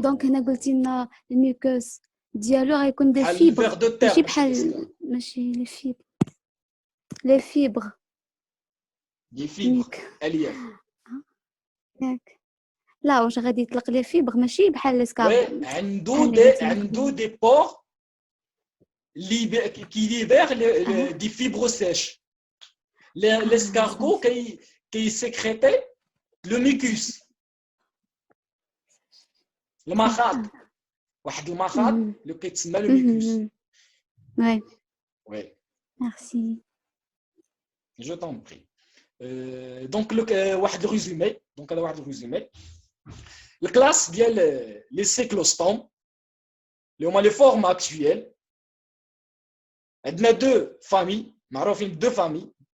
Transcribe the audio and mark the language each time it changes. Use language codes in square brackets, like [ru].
[ar] دونك هنا قلتي لنا الميوكوس ديالو غيكون دي بحال فيبر الفير دو تير ماشي بحال ماشي لي فيبر دي فيبر ميك الياف ياك لا واش غادي يطلق لي فيبر ماشي بحال ليسكارغو وي بحال عنده دي بور [fr] qui libère des fibres sèches. L'escargot qui sécrétait le mucus. [ar] المخاط واحد المخاط اللي كيتسمى le mucus. [fr] Ouais. Oui. Merci. Je t'en prie. [ar] Donc واحد الريزومي دونك هذا واحد الريزومي. الكلاس ديال لي سيكلوستوم اللي هما لي فورم اكطويل عندنا دو فامي معروفين دو فامي